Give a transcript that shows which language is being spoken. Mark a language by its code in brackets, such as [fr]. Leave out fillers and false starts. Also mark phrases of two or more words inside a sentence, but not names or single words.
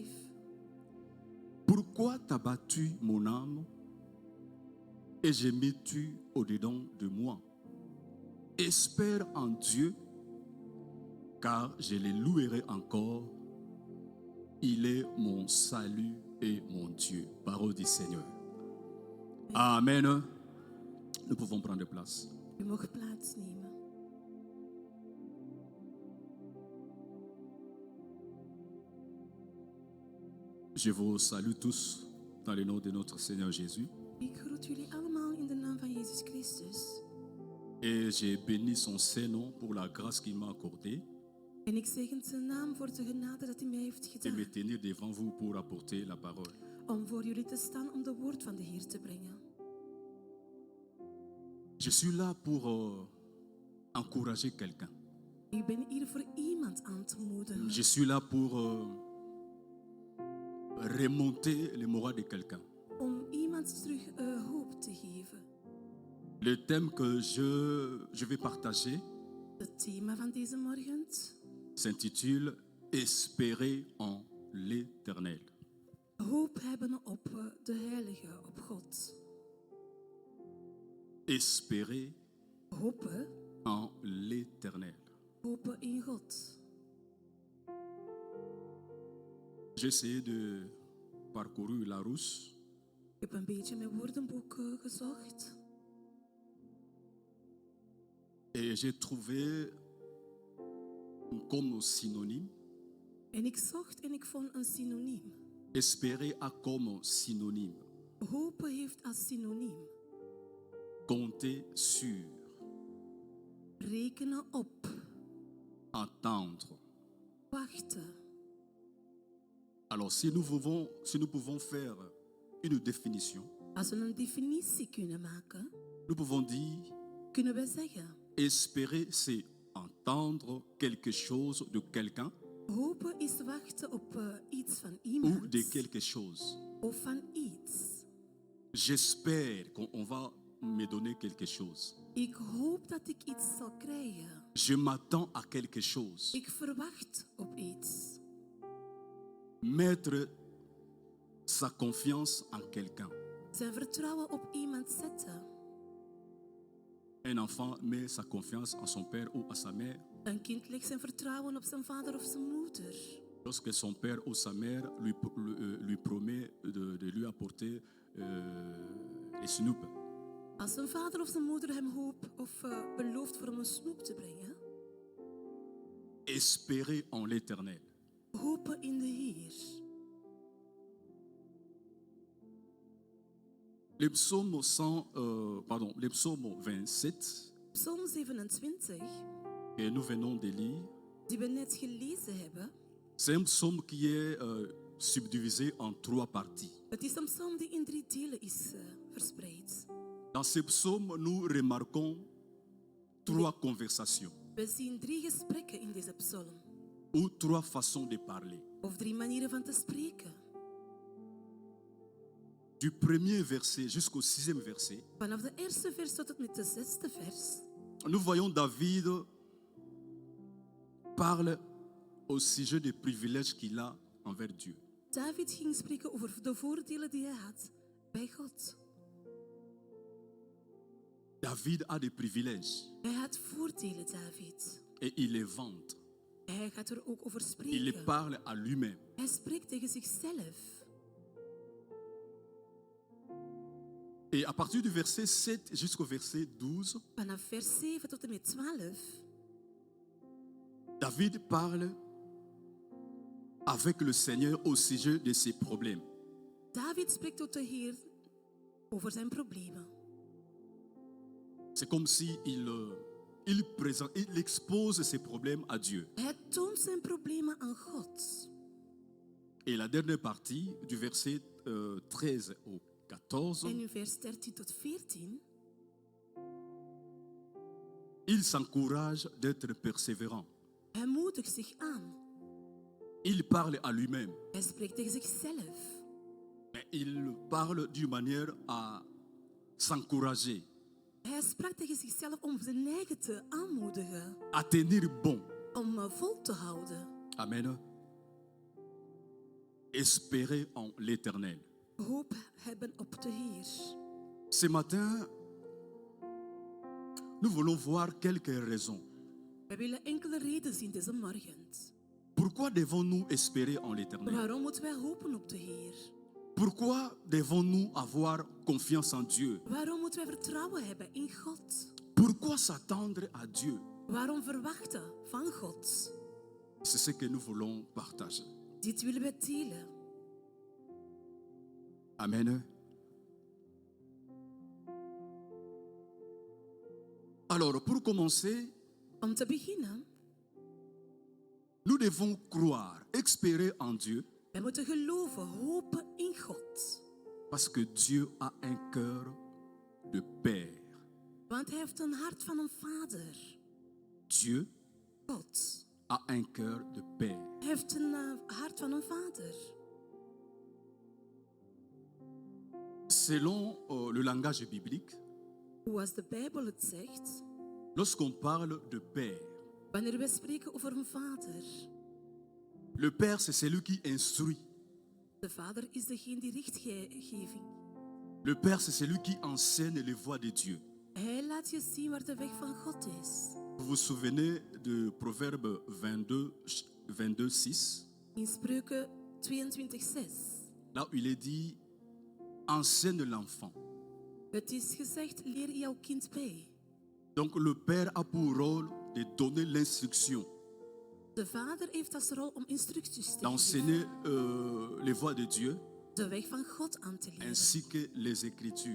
[fr] Pourquoi t'as battu mon âme et gémis-tu au-dedans de moi? Espère en Dieu, car je le louerai encore. Il est mon salut et mon Dieu. Parole du Seigneur. Amen. Nous pouvons prendre place. [nl] U mag plaatsnemen. [fr] Je vous salue tous dans le nom de notre Seigneur Jésus. [nl] Ik groet jullie allemaal in de naam van Jezus Christus. [fr] Et j'ai béni son Saint-Nom pour la grâce qu'il m'a accordée [nl] En ik zegen zijn naam voor de genade dat hij mij heeft de gedaan. [fr] me tenir devant vous pour apporter la parole. [nl] Om voor jullie te staan om de woord van de Heer te brengen. [fr] Je suis là pour encourager quelqu'un. [nl] Ik ben hier voor iemand aan te moedigen. [fr] Je suis là pour remonter le moral de quelqu'un. [nl] Om iemand terug hoop te geven. [fr] Le thème que je vais partager [nl] Het thema van deze morgen [fr] s'intitule Espérer en l'Éternel. [nl] hoop hebben op de Heilige, op God. [fr] Espérer [nl] Hopen, [fr] en l'Éternel. [nl] hopen in God. [fr] J'ai essayé de parcourir la Larousse [nl] Ik heb een beetje mijn woordenboek gezocht. [fr] et j'ai trouvé comme synonyme, [nl] En ik zocht en ik vond een synoniem. [fr] espérer a comme synonyme, [nl] Hopen heeft als synoniem [fr] compter sur, [nl] rekenen op, [fr] attendre. [nl] wachten. [fr] Alors si nous pouvons faire une définition, [nl] Als we een definitie kunnen maken, [fr] nous pouvons dire [nl] kunnen we zeggen: [fr] espérer c'est entendre quelque chose de quelqu'un [nl] hopen is wachten op iets van [fr] ou [nl] iemand [fr] de quelque chose. [nl] of van iets. [fr] J'espère qu'on va me donner quelque chose. [nl] Ik hoop dat ik iets zal krijgen. [fr] Je m'attends à quelque chose. [nl] Ik verwacht op iets. [fr] Mettre sa confiance en quelqu'un. [nl] Zijn vertrouwen op iemand zetten. [fr] Un enfant met sa confiance en son père ou à sa mère [nl] Een kind legt zijn vertrouwen op zijn vader of zijn moeder. [fr] lorsque son père ou sa mère lui promet de lui apporter les snoep. [nl] Als zijn vader of zijn moeder hem belooft voor hem een snoep te brengen. [fr] Espérez en l'Éternel. [nl] Hopen in de Heer. [fr] Le psaume 27 [nl] Psalm 27, [fr] que nous venons de lire, [nl] die we net gelezen hebben. [fr] c'est un psaume qui est subdivisé en 3 parties. [nl] Het is een psalm die in 3 delen is verspreid. [fr] Dans ce psaume, nous remarquons 3 conversations [nl] We zien 3 gesprekken in deze psalm. [fr] ou 3 façons de parler. [nl] Of 3 manieren van te spreken. [fr] Du premier verset jusqu'au 6e verset, [nl] Vanaf de eerste vers tot en met de 6e vers. [fr] nous voyons David parle au sujet des privilèges qu'il a envers Dieu. [nl] David ging spreken over de voordelen die hij had bij God. [fr] David a des privilèges [nl] Hij had voordelen, [fr] David. et il les vante. [nl] Hij gaat er ook over [fr] Il les [nl] spreken. [fr] parle à lui-même. [nl] Hij spreekt tegen zichzelf. [fr] Et à partir du verset 7 jusqu'au verset 12, [nl] Vanaf vers 7 tot en met 12. [fr] David parle avec le Seigneur au sujet de ses problèmes. [nl] David spreekt tot de Heer over zijn problemen. [fr] C'est comme si il expose ses problèmes à Dieu. [nl] Hij toont zijn problemen aan God. [fr] Et la dernière partie, du verset 13 au 14, [nl] En in vers 13 tot 14. [fr] il s'encourage d'être persévérant. [nl] Hij moedigt zich aan. [fr] Il parle à lui-même, [nl] Hij spreekt tegen zichzelf. [fr] mais il parle d'une manière à s'encourager, [nl] Hij sprak tegen zichzelf om zijn eigen te aanmoedigen. [fr] à tenir bon. [nl] Om vol te houden. [fr] Amen. Espérer en l'Éternel. [nl] Hoop hebben op de Heer. [fr] Ce matin, nous voulons voir quelques raisons. [nl] We willen enkele redenen zien deze morgen. [fr] Pourquoi devons-nous espérer en l'Éternel? [nl] Waarom moeten wij hopen op de Heer? [fr] Pourquoi devons-nous avoir confiance en Dieu? [nl] Waarom moeten wij vertrouwen hebben in God? [fr] Pourquoi s'attendre à Dieu? [nl] Waarom verwachten van God? [fr] C'est ce que nous voulons partager. [nl] Dit willen we delen. [fr] Amen. Alors, pour commencer, [nl] Om te beginnen, [fr] nous devons croire, espérer en Dieu, [nl] wij moeten geloven, hopen in God. [fr] parce que Dieu a un cœur de père. [nl] Want hij heeft een hart van een vader. [fr] Dieu [nl] God. [fr] a un cœur de père. [nl] Hij heeft een hart van een vader. [fr] Selon le langage biblique, [nl] Zoals de Bijbel het zegt, [fr] lorsqu'on parle de père, [nl] wanneer we spreken over een vader. [fr] le père, c'est celui qui instruit. [nl] De vader is degene die richtgeving. [fr] Le père, c'est celui qui enseigne les voies de Dieu. [nl] Hij laat je zien waar de weg van God is. [fr] Vous vous souvenez de Proverbe 22, 6, [nl] In Spreuken 22:6. [fr] là où il est dit, enseigne l'enfant. [nl] Het is gezegd, leer jouw kind bij. [fr] Donc le père a pour rôle de donner l'instruction, [nl] De vader heeft als rol om instructies te geven. [fr] d'enseigner les voies de Dieu, [nl] De weg van God aan te leren. [fr] ainsi que les Écritures.